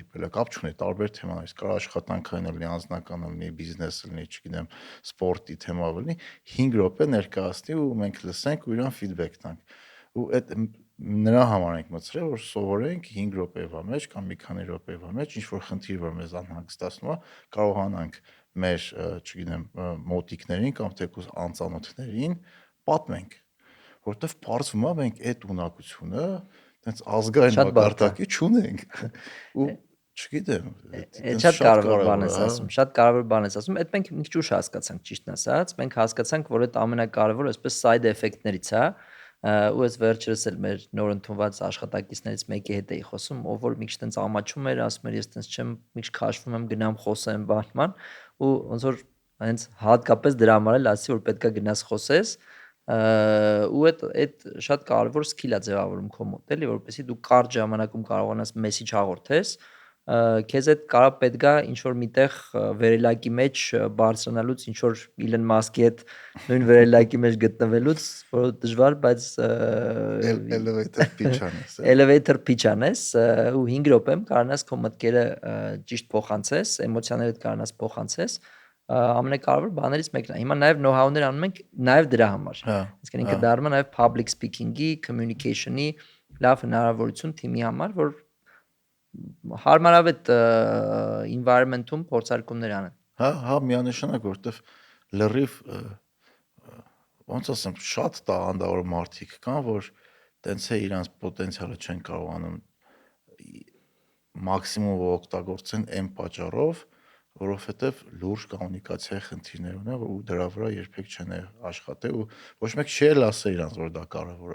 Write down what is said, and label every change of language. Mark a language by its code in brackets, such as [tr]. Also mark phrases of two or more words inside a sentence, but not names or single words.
[hy] է, կապ չունի, տարբեր թեմաներից, կարող աշխատանքային լինի, անձնական լինի, բիզնես լինի, չգիտեմ, սպորտի թեմա լինի, 5 րոպե ներկայացնի ու մենք լսենք ու իրան feedback տանք։ Ու այդ նրա համար ենք մտցրել, որ սովորենք 5 րոպեվա մեջ կամ մի քանի րոպեվա մեջ ինչ որ խնդիր որ մեզ անհանգստացնում է, կարողանանք մեր, չգիտեմ, մոտիկներին կամ թեկուզ անծանոթներին պատմենք։ որովհետև պարզվում է մենք այդ ունակությունը տենց ազգային Շատ բարդ է։ մակարդակի չունենք։ Ու չգիտեմ, Այդ տենց շատ կարևոր կարևոր բան է, ես հա։ ասում, շատ կարևոր բան ես ասում։ Այդ մենք մի քիչ ուշ հասկացանք, ճիշտն ասած, մենք հասկացանք, որ այդ ամենակարևորը այսպես [en] side effect- [hy] ներից է, ու ես վերջերս էլ մեր նոր ընդունված աշխատակիցներից մեկի հետ էի խոսում, ով որ մի քիչ տենց ամաչում էր, ասում էր ես տենց չեմ, մի քիչ քաշվում եմ, գնամ խոսեմ բանման, ու ոնց որ հենց հատկապես դրա համար էլ ասի, որ պետքա գնաս խոսես, ու այդ շատ կարևոր skill է ձևավորում քո մոտ, էլի, որպեսզի դու կարճ ժամանակում կարողանաս message հաղորդես, քեզ այդ կարա պետք է ինչ որ միտեղ վերելակի մեջ բարձրանալուց ինչ որ Իլոն Մասկի հետ նույն վերելակի մեջ գտնվելուց որ դժվար, բայց [en] Elevator pitch [hy] անես։ [en] elevator pitch [hy] անես ու 5 րոպեմ կարողանաս քո մտքերը ճիշտ փոխանցես, էմոցիաներդ կարողանաս փոխանցես, ամենակարևոր բաներից մեկն է։ Հիմա նաև know-how-ներ անում ենք նաև դրա համար։ Հա։ Այսինքն ինքը դառնում է նաև [en] public speaking- [hy] ի, communication-ի լավ հնարավորություն թիմի համար, որ հարմարավետ environment-ում փորձարկումներ անեն։ Հա, միանշանակ, որովհետև լրիվ ոնց ասեմ, շատ տաղանդավոր մարդիկ կան, որ տենց է իրանց պոտենցիալը չեն կարողանում մաքսիմում օգտագործեն այն պատճառով, որովհետև լուրջ կոմունիկացիայի խնդիրներ ունեն ու դրա վրա երբեք չեն աշխատել ու ոչ մեկ չի էլ ասել իրանց, որ դա կարևոր է։